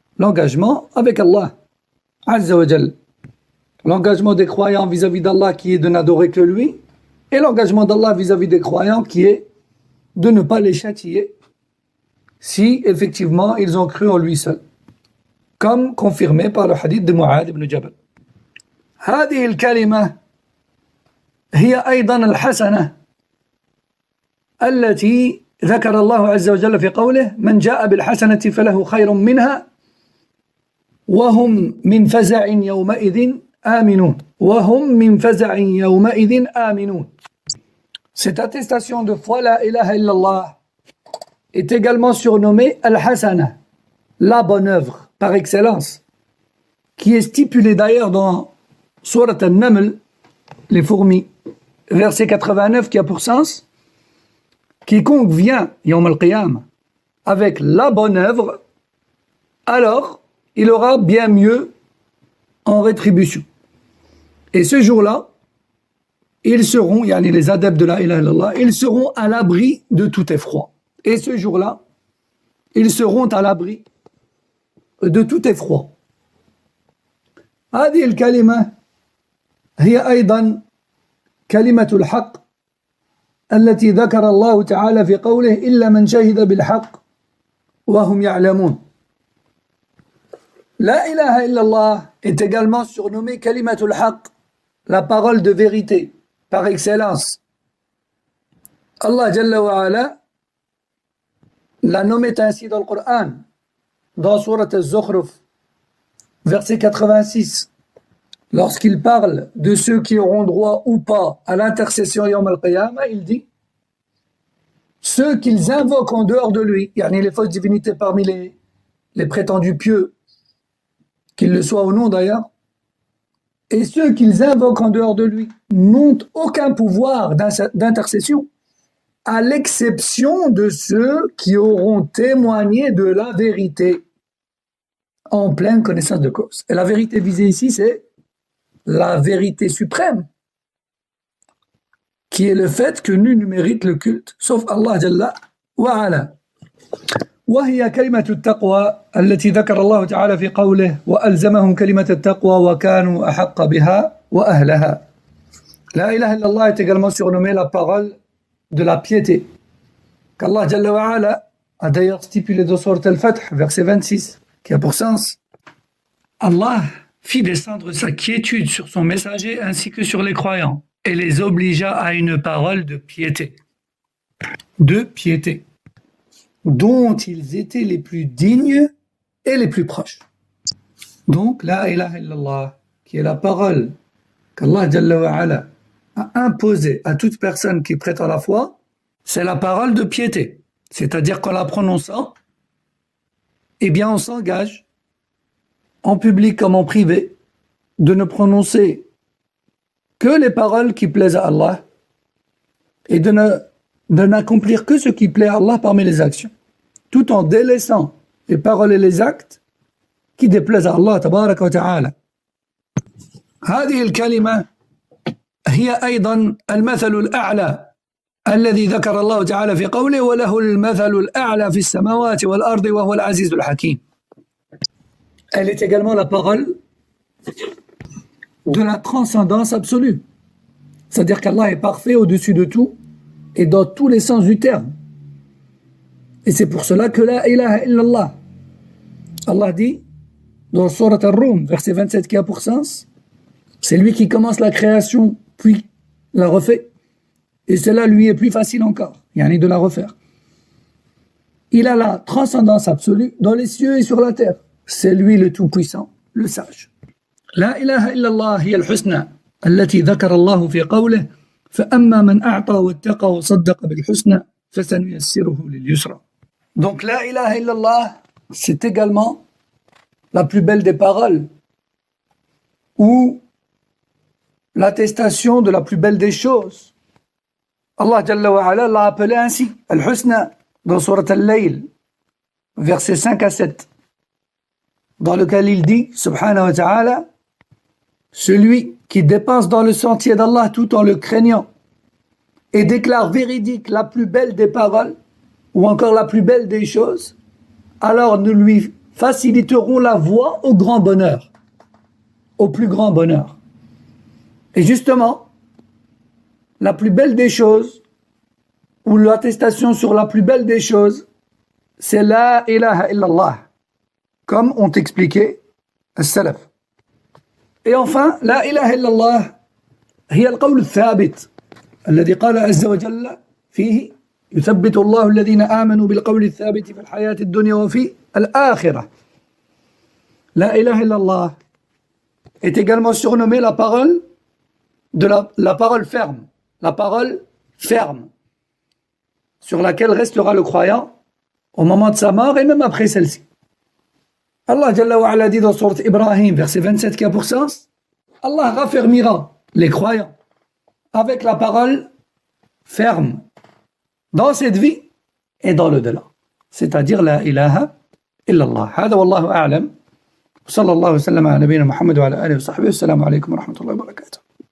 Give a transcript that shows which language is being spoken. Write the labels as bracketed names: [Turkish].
[French] L'engagement avec Allah Azza wa Jal. L'engagement des croyants vis-à-vis d'Allah qui est de n'adorer que lui, et l'engagement d'Allah vis-à-vis des croyants qui est de ne pas les châtier si effectivement ils ont cru en lui seul, comme confirmé par le hadith de Mu'adh ibn Jabal. [Arabic] هذه الكلمة هي أيضا الحسنة التي ذكر الله عز وجل في قوله: من جاء بالحسنة فله خير منها وهم من فزع يومئذ آمنون. وهم من فزع يومئذ آمنون. [French] Cette attestation de foi, la ilaha illallah, est également surnommée al-hasana, la bonne œuvre par excellence, qui est stipulée d'ailleurs dans Surat al-Naml, les fourmis, verset 89, qui a pour sens: quiconque vient Yawm al-Qiyam avec la bonne œuvre, alors il aura bien mieux en rétribution. Et ce jour-là, ils seront, yani les adeptes de la ilaha illallah, ils seront à l'abri de tout effroi. Et ce jour-là, ils seront à l'abri de tout effroi. [Arabic] هذه الكلمة هي أيضا كلمة الحق التي ذكر الله تعالى في قوله: إلا من شهد بالحق وهم يعلمون. [French] La ilaha illallah est également surnommée kalimatul haq, la parole de vérité par excellence. Allah Jalla wa Ala la nommait ainsi dans le Coran, dans Surat Al-Zukhruf, verset 86, lorsqu'il parle de ceux qui auront droit ou pas à l'intercession Yawm al-Qiyamah, il dit: ceux qu'ils invoquent en dehors de lui, yani les fausses divinités parmi les prétendus pieux qu'ils le soient ou non d'ailleurs, et ceux qu'ils invoquent en dehors de lui n'ont aucun pouvoir d'intercession, à l'exception de ceux qui auront témoigné de la vérité en pleine connaissance de cause. Et la vérité visée ici, c'est la vérité suprême, qui est le fait que nul ne mérite le culte, sauf Allah Jalla wa Ala. [Arabic] وهي كلمة التقوى التي ذكر الله تعالى في قوله وألزمهم كلمة التقوى وكانوا أحق بها وأهلها. [French] La ilaha illallah est également surnommée la parole de la piété, qu'Allah Jalla wa Ala a d'ailleurs stipulé dans Sourate Al-Fath, verset 26, qui a pour sens: Allah fit descendre sa quiétude sur son messager ainsi que sur les croyants et les obligea à une parole de piété, dont ils étaient les plus dignes et les plus proches. Donc, la ilaha illallah, qui est la parole qu'Allah Jalla wa Ala a imposée à toute personne qui prête à la foi, c'est la parole de piété. C'est-à-dire qu'en la prononçant, eh bien on s'engage, en public comme en privé, de ne prononcer que les paroles qui plaisent à Allah et de n'accomplir que ce qui plaît à Allah parmi les actions, tout en délaissant les paroles et les actes qui déplaisent à Allah tabaraka wa ta'ala. [Arabic] هذه الكلمة هي أيضا المثل الأعلى الذي ذكر الله تعالى في قوله وله المثل الأعلى في السماوات والأرض وهو العزيز الحكيم. [French] Elle est également la parole de la transcendance absolue. C'est-à-dire qu'Allah est parfait au-dessus de tout et dans tous les sens du terme. Et c'est pour cela que la ilaha illallah. Allah dit dans Sourate Ar-Rum, verset 27 qui a pour sens, c'est lui qui commence la création puis la refait. Et cela lui est plus facile encore, de la refaire. Il a la transcendance absolue dans les cieux et sur la terre. C'est lui le tout-puissant, le sage. [Arabic] La ilaha illallah hiya al-husna التي ذكر الله في قوله فأما من أعطى واتقى وصدق بالحسنى فسنيسره لليسرى. [French] Donc la ilaha illallah, c'est également la plus belle des paroles ou l'attestation de la plus belle des choses. Allah Jalla wa Ala l'a appelé ainsi, Al-Husna, dans Sourate Al-Layl, versets 5 à 7, dans lequel il dit, subhanahu wa ta'ala, celui qui dépense dans le sentier d'Allah tout en le craignant et déclare véridique la plus belle des paroles ou encore la plus belle des choses, alors nous lui faciliterons la voie au grand bonheur, au plus grand bonheur. Et justement, la plus belle des choses, ou l'attestation sur la plus belle des choses, c'est la ilaha illallah, comme ont expliqué as-salaf. Et enfin, [Arabic] la ilaha illallah, هي القول الثابت الذي قال عز وجل فيه يثبت الله الذين آمنوا بالقول الثابت في الحياة الدنيا وفي الآخرة. [French] La ilaha illallah est également surnommée la parole de la parole ferme. La parole ferme, sur laquelle restera le croyant au moment de sa mort et même après celle-ci. Allah Jalla wa Ala dit dans Sourate Ibrahim, verset 27 qui a pour sens, Allah raffermira les croyants avec la parole ferme dans cette vie et dans l'au-delà. C'est-à-dire la ilaha illallah. [Arabic] هذا والله أعلم. صلى الله وسلم على نبينا محمد وعلى آله وصحبه. السلام عليكم ورحمة الله وبركاته.